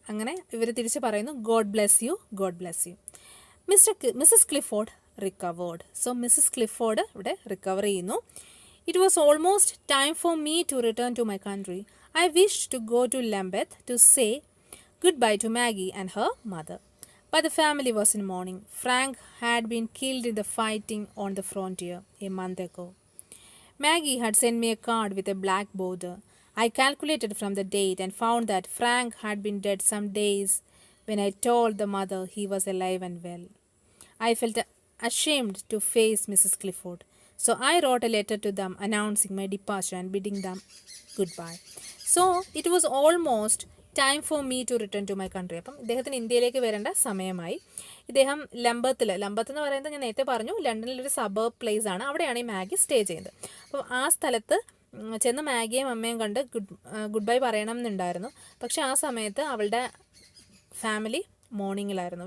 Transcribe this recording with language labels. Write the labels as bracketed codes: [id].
[ml] അങ്ങനെ ഇവർ തിരിച്ച് പറയുന്നു, [en] God bless you, God bless you. Mrs Clifford recovered. [ml] So Mrs Clifford ഇവിടെ റിക്കവർ ചെയ്യുന്നു. [en] It was almost time for me to return to my country. I wish to go to Lambeth to say goodbye to Maggie and her mother. But the family was in mourning. Frank had been killed in the fighting on the frontier a month ago. Maggie had sent me a card with a black border. I calculated from the date and found that Frank had been dead some days when I told the mother he was alive and well. I felt ashamed to face Mrs. Clifford, so I wrote a letter to them announcing my departure and bidding them goodbye. So it was almost time for me to return to my country. [ml] അപ്പം ഇദ്ദേഹത്തിന് ഇന്ത്യയിലേക്ക് വരേണ്ട സമയമായി. ഇദ്ദേഹം ലംബത്ത് എന്ന് പറയുന്നത് ഞാൻ നേരത്തെ പറഞ്ഞു, ലണ്ടനിലൊരു സബർബ് പ്ലേസ് ആണ്, അവിടെയാണ് ഈ മാഗി സ്റ്റേ ചെയ്യുന്നത്. അപ്പോൾ ആ സ്ഥലത്ത് ചെന്ന് മാഗിയും അമ്മയും കണ്ട് ഗുഡ് ബൈ പറയണം എന്നുണ്ടായിരുന്നു. പക്ഷേ ആ സമയത്ത് അവളുടെ ഫാമിലി മോർണിംഗിലായിരുന്നു.